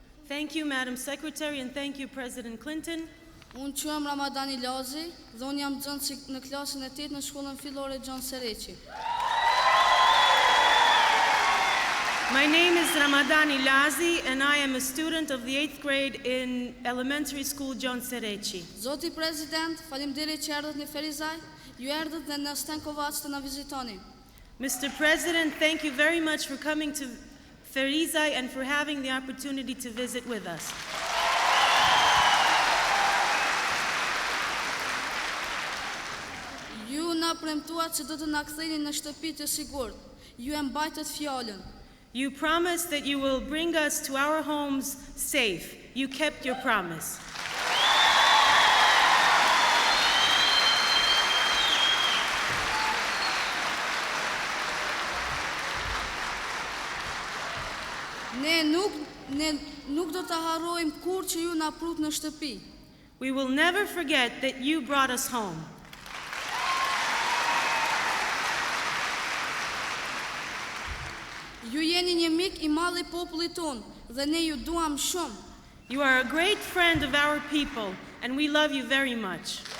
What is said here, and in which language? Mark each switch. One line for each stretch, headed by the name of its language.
English: Thank you, Madam Secretary, and thank you, President Clinton.
Albanian: Unë quhem Ramadani Lazi dhe unë jam nxënës në klasën e 8 në shkollën fillore Gjon Sereqi.
English: My name is Ramadani Lazi, and I am a student of the 8th grade in elementary school Gjon Sereqi.
Albanian: Zoti President, faleminderit që erdhët në Ferizaj, ju erdhët dhe në Stenkovac të na vizitoni.
English: Mr. President, thank you very much for coming to Ferizaj and for having the opportunity to visit with us.
Albanian: Ju na premtuat që do të na ktheni në shtëpi të sigurt. Ju e mbajtët fjalën.
English: You promised that you will bring us to our homes safe. You kept your promise.
Albanian: Ne nuk do të harrojmë kur që ju na prut në shtëpi.
English: We will never forget that you brought us home.
Albanian: Ju jeni një mik I madh I popullit ton dhe ne ju duam shumë.
English: You are a great friend of our people and we love you very much.